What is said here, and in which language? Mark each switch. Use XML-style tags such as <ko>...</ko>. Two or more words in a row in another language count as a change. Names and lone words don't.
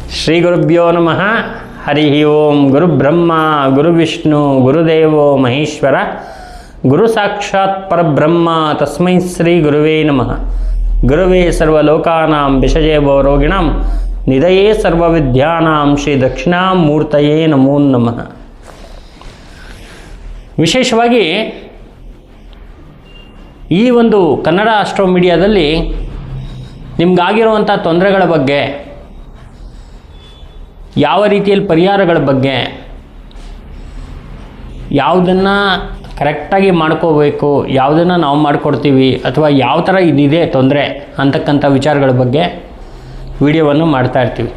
<sa>ಶ್ರೀ ಗುರುಭ್ಯೋ ನಮಃ. ಹರಿ ಓಂ. ಗುರುಬ್ರಹ್ಮ ಗುರುವಿಷ್ಣು ಗುರುದೇವೋ ಮಹೇಶ್ವರ, ಗುರು ಸಾಕ್ಷಾತ್ ಪರಬ್ರಹ್ಮ ತಸ್ಮೈ ಶ್ರೀ ಗುರುವೇ ನಮಃ. ಗುರುವೇ ಸರ್ವಲೋಕಾನಾಂ ವಿಷಜೇವೋ ರೋಗಿಣಾಂ ನಿಧಯೇ ಸರ್ವವಿದ್ಯಾನಾಂ ಶ್ರೀ ದಕ್ಷಿಣಾಮೂರ್ತಯೇ ನಮೋ ನಮಃ.</sa> <kn>ವಿಶೇಷವಾಗಿ ಈ ಒಂದು ಕನ್ನಡ ಆಸ್ಟ್ರೋ ಮೀಡಿಯಾದಲ್ಲಿ ನಿಮಗಾಗಿರುವಂಥ ತೊಂದರೆಗಳ ಬಗ್ಗೆ, ಯಾವ ರೀತಿಯಲ್ಲಿ ಪರಿಹಾರಗಳ ಬಗ್ಗೆ, ಯಾವುದನ್ನು ಕರೆಕ್ಟಾಗಿ ಮಾಡ್ಕೋಬೇಕು, ಯಾವುದನ್ನು ನಾವು ಮಾಡಿಕೊಡ್ತೀವಿ, ಅಥವಾ ಯಾವ ಥರ ಇದಿದೆ ತೊಂದರೆ ಅಂತಕ್ಕಂಥ ವಿಚಾರಗಳ ಬಗ್ಗೆ ವಿಡಿಯೋವನ್ನು ಮಾಡ್ತಾ ಇರ್ತೀವಿ.</kn>